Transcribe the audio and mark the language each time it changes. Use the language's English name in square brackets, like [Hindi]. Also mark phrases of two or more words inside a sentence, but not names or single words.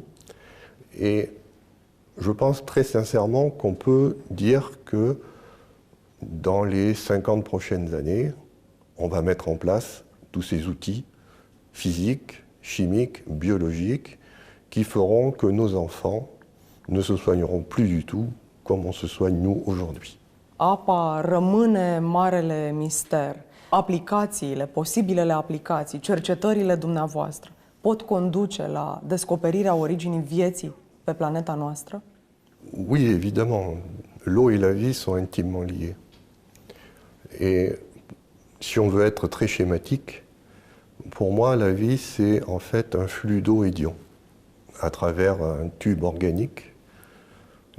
[French] Et je pense très sincèrement qu'on peut dire que dans les 50 prochaines années, on va mettre en place tous ces outils physiques, chimiques, biologiques qui feront que nos enfants ne se soigneront plus du tout comme on se soigne nous aujourd'hui. [Romanian] Apa rămâne marele mister. Aplicațiile, posibilele aplicații, cercetările dumneavoastră pot conduce la descoperirea originii vieții pe planeta noastră? [French] Oui, évidemment. L'eau et la vie sont intimement liées. Et si on veut être très schématique, pour moi, la vie, c'est en fait un flux d'eau et d'ions à travers un tube organique.